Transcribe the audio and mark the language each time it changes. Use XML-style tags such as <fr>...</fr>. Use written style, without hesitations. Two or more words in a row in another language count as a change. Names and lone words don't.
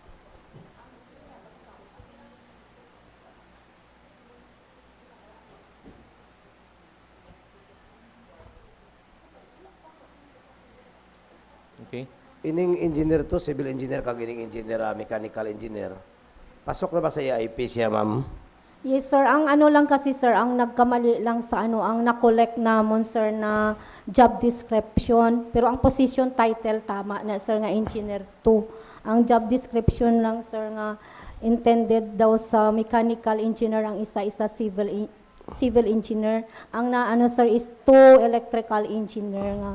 <en>Okay.</en> <hil>Ining engineer to,</hil> <en>civil engineer</en> <hil>kag ining engineer,</hil> <en>mechanical engineer.</en> <hil>Pasok na ba sa EIP siya, ma'am?</hil> <en>Yes sir,</en> <hil>ang ano lang kasi sir, ang nagkamali lang sa ang na-collect namon sir na</hil> <en>job description,</en> <hil>pero ang</hil> <en>position title</en> <hil>tama na sir nga engineer 2. Ang</hil> <en>job description</en> <hil>lang sir nga intended daw sa</hil> <en>mechanical engineer,</en> <hil>ang isa</hil> <en>civil engineer.</en> <hil>Ang na ano sir is 2</hil> <en>electrical engineer</en> <hil>nga.</hil>